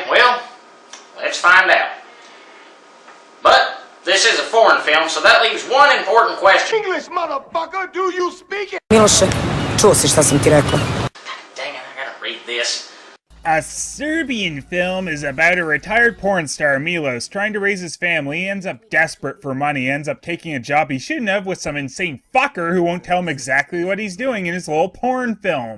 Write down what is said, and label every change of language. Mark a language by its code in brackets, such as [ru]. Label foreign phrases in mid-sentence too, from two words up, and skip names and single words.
[en] Well, let's find out. But this is a foreign film, so that leaves one important question. English, motherfucker, do you speak it? [sr] Miloše, čuo si šta sam ti rekla? [en] Dang it, I gotta read this. A Serbian film is about a retired porn star, Milos, trying to raise his family. He ends up desperate for money, ends up taking a job he shouldn't have with some insane fucker who won't tell him exactly what he's doing in his little porn film.